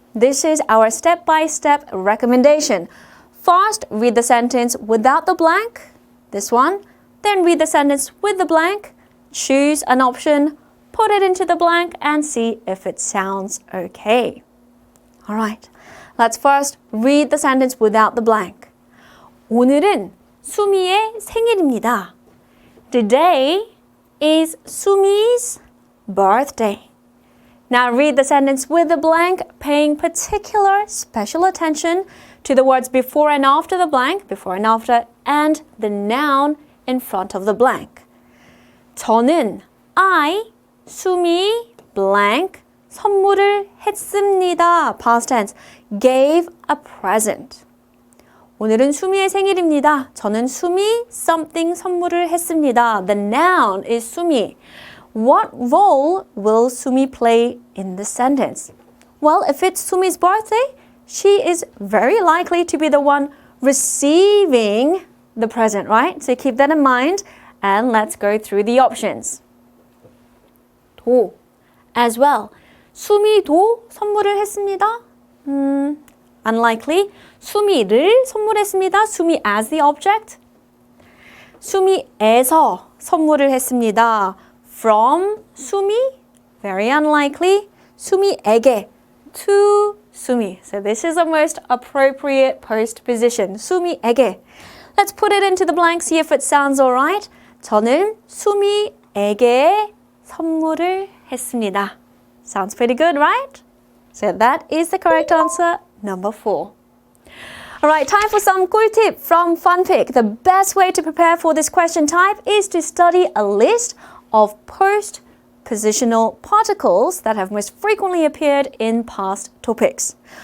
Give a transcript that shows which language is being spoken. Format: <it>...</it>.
<en>This is our step-by-step recommendation. First, read the sentence without the blank, this one. Then read the sentence with the blank, choose an option, put it into the blank, and see if it sounds okay. All right, let's first read the sentence without the blank.</en> <ko>오늘은 수미의 생일입니다.</ko> <en>Today is Sumi's birthday. Now read the sentence with the blank, paying particular special attention to the words before and after the blank, before and after, and the noun in front of the blank.</en> <ko>저는 수미 blank 선물을 했습니다.</ko> <en>Past tense, gave a present.</en> <ko>오늘은 수미의 생일입니다. 저는 수미 something 선물을 했습니다.</ko> <en>The noun is 수미. What role will Sumi play in the sentence? Well, if it's Sumi's birthday, she is very likely to be the one receiving the present, right? So keep that in mind and let's go through the options.</en> <ko>도,</ko> <en>as well.</en> <ko>수미도 선물을 했습니다.</ko> <en>Unlikely.</en> <ko>수미를 선물했습니다.</ko> <en>수미 as the object.</en> <ko>수미에서 선물을 했습니다.</ko> <en>From Sumi, very unlikely.</en> <ko>수미에게,</ko> <en>to Sumi. So this is the most appropriate postposition.</en> <ko>수미에게.</ko> <en>Let's put it into the blank, see if it sounds alright. 저는 수미에게 선물을 했습니다. Sounds pretty good, right? So that is the correct answer, number 4. Alright, time for some 꿀tip from FunPik. The best way to prepare for this question type is to study a list of postpositional particles that have most frequently appeared in past topics.</en>